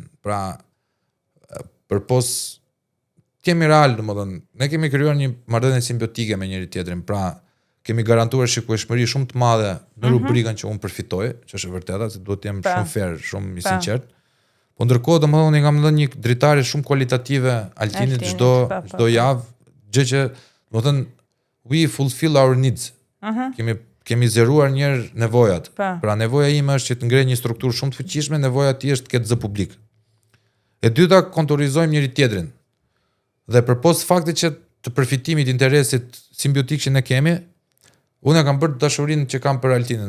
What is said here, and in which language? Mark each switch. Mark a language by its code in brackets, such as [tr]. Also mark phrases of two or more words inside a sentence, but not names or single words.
[sq] Pra, përpos kemi real, domethënë, ne kemi krijuar një marrëdhënie simbiotike me njëri tjetrin. Pra, kemi garantuar shikueshmëri shumë të madhe në rubrikën që unë përfitoj, që është e vërteta, se duhet të jem shumë fair, shumë i sinqert. Po ndërkohë domethënë kam dhënë një dritare shumë kualitative Altinit çdo javë, gjë që domethënë [en] we fulfill our needs. [sq] Kemi zgjeruar një herë nevojat. Pra nevoja ime është që të ngrej një strukturë shumë të fuqishme, nevoja e tij është të ketë zë publik. E dyta, kontorizojmë njëri tjetrin. Dhe përpos faktit që të përfitimit interesit simbiotik që ne kemi, unë kam bërë dashurinë që kam për Altinin.